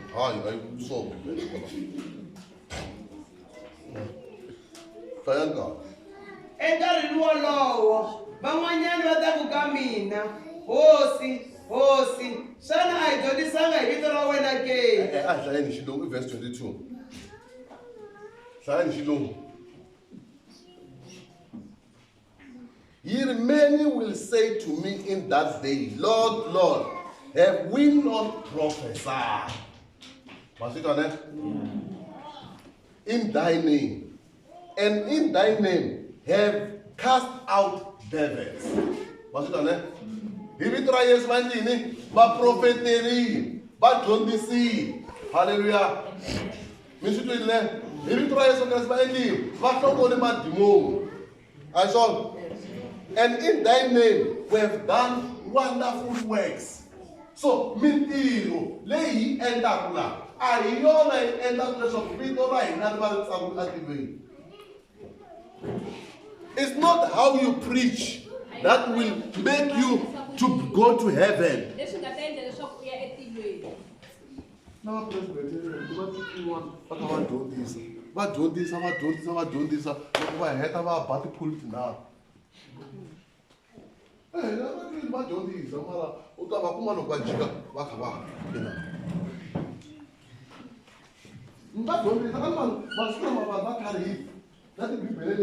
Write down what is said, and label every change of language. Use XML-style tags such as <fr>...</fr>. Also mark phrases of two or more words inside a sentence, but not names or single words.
<ts>Hayi so. Hlayani kahle. Enkarhini wolowo van'wanyani va ta ku ka mina hosi. Xana a hi dyondzisanga hi vito ra wena ke? Hlayani xilungu verse 22. Hlayani xilungu.</ts> <en>Many will say to me in that day, Lord, Lord, have we not prophesied? In thy name, and in thy name have cast out devils.</en> <ts>Hi vito ra Yesu va njhini? Va profeterile, va dyondzisile. Hallelujah. Mi swi twile? Hi vito ra Yesu Kreste va endlile, va hlongole madimoni. Ayiswona.</ts> <en>And in thy name we have done wonderful works.</en> <ts>So mintirho leyi endlaku laha a hi yona yi endlaku leswaku vito ra hina ri va ri tsakuka etilweni.</ts> <en>It's not how you preach that will make you to go to heaven.</en> <ts>Na president va tikiwa va kha va dyondzisa loko va heta va ba tiphulu tinharhu. Va dyondzisa mara u ta va kuma loko va jika va kha va va dyondzisa ka vanhu masiku lama vanhu va karhile na tibibele</ts>